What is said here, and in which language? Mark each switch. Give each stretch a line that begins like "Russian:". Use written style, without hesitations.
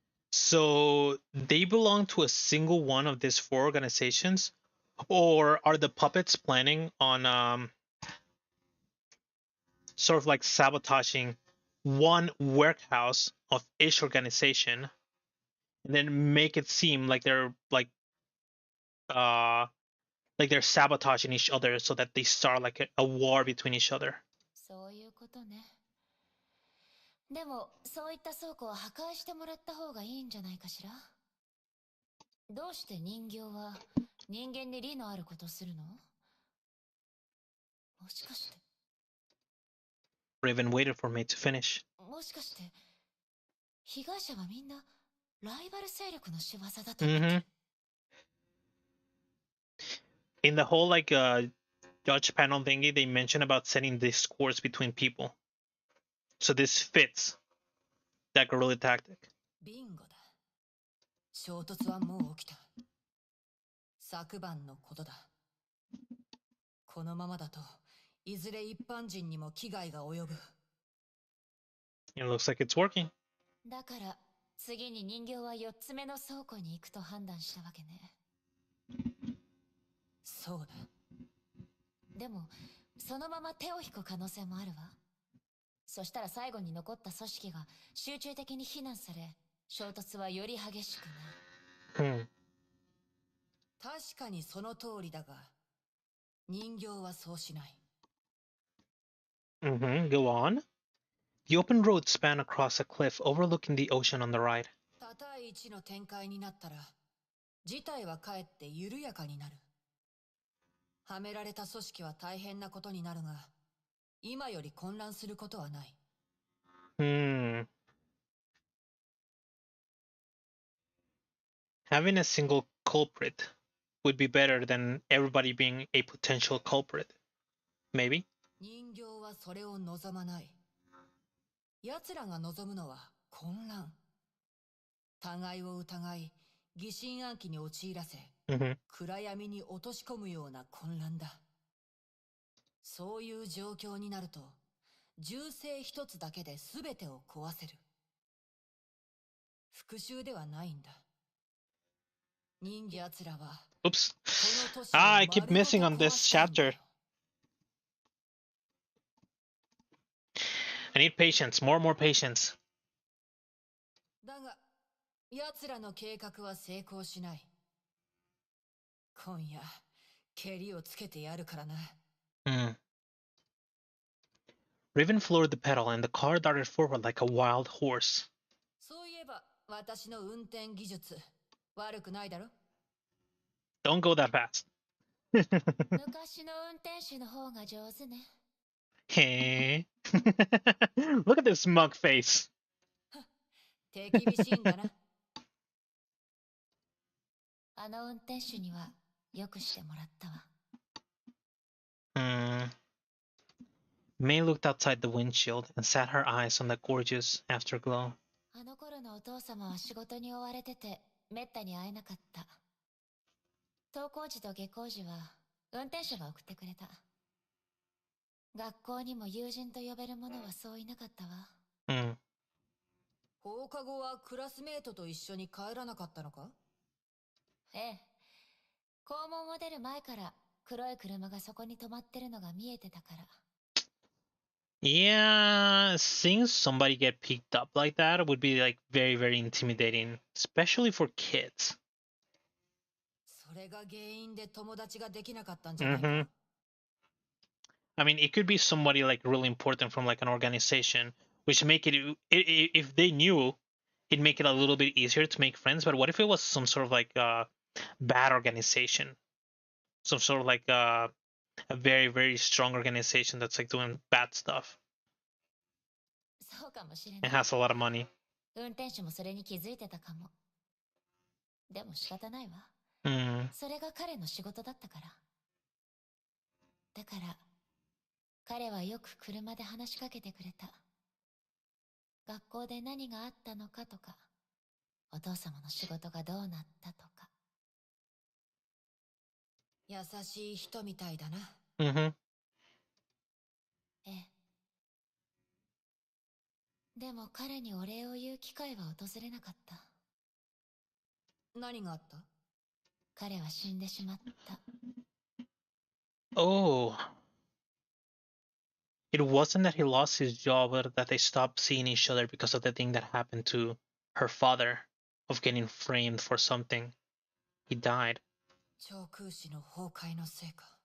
English: So they belong to a single one of these 4 organizations, or are the puppets planning on sort of like sabotaging one warehouse of each organization, and then make it seem like they're like they're sabotaging each other so that they start like a war between each other.
Japanese: そういうことね。でも、そういった倉庫は破壊してもらった方がいいんじゃないかしら。どうして人形は人間に利のあることするの？もしかして。
English: Raven waited for me to finish.
Japanese: もしかして、被害者はみんなライバル勢力の仕業だったんだっけ？
English: In the whole like judge panel thingy, they mentioned about setting discourse between people. So this fits that guerrilla tactic.
Japanese: ビンゴだ。衝突はもう起きた。昨晩のことだ。このままだと、いずれ一般人にも危害が及ぶ。
English: It looks like it's working.
Japanese: だから、次に人形は4つ目の倉庫に行くと判断したわけね。そうだ。でも、そのまま手を引く可能性もあるわ。そしたら最後に残った組織が集中的に非難され、衝突はより激しくなる。確かにその通りだが、人形はそうしない。
English: Go on. The open road span across a cliff overlooking the ocean on the right.
Japanese: 多対一の展開になったら、事態はかえって緩やかになる。はめられた組織は大変なことになるが、今より混乱することはない。
English: Having a single culprit would be better than everybody being a potential culprit. Maybe?
Japanese: 人形はそれを望まない。奴らが望むのは混乱。互いを疑い、疑心暗鬼に陥らせ、暗闇に落とし込むような混乱だ。そういう状況になると、銃声一つだけで全てを壊せる。復讐ではないんだ。人間奴らは、
English: Oops. I keep missing on this chapter. I need patience, more patience.
Japanese: だが、奴らの計画は成功しない。今夜、蹴りをつけてやるからな。
English: Raven floored the pedal and the car darted forward like a wild horse.
Japanese: そういえば、私の運転技術、悪くないだろ？
English: Don't go that fast.
Japanese: 昔の運転手の方が上手ね。
English: へー。Look at this smug face.
Japanese: 手厳しいんだな。あの運転手にはよくしてもらったわ。
English: May looked outside the windshield and set her eyes on the gorgeous afterglow.
Japanese: あの頃のお父様は仕事に追われててめったに会えなかった。登校時と下校時は運転手が送ってくれた。学校にも友人と呼べる者はそういなかったわ。放課後はクラスメートと一緒に帰らなかったのか？ええ。校門を出る前から黒い車がそこに止まってるのが見えてたから。
English: Yeah, seeing somebody get picked up like that would be like very, very intimidating, especially for kids.
Japanese: それが原因で友達ができなかったんじゃないか。
English: I mean, it could be somebody like really important from like an organization, which make it if they knew, it'd make it a little bit easier to make friends. But what if it was some sort of like bad organization, some sort of like a very, very strong organization that's like doing bad stuff
Japanese: そうかもしれない。
English: has a lot of money.
Japanese: 運転手もそれに気づいてたかも。でも仕方ないわ。それが彼の仕事だったから。だから彼はよく車で話しかけてくれた。学校で何があったのかとか、お父様の仕事がどうなったとか。優しい人みたいだな。ええ。でも彼にお礼を言う機会は訪れなかった。何があった？彼は死んでしまった。
English: Oh. It wasn't that he lost his job, but that they stopped seeing each other because of the thing that happened to her father of getting framed for something. He died.
Japanese: 超空襲の崩壊のせいか。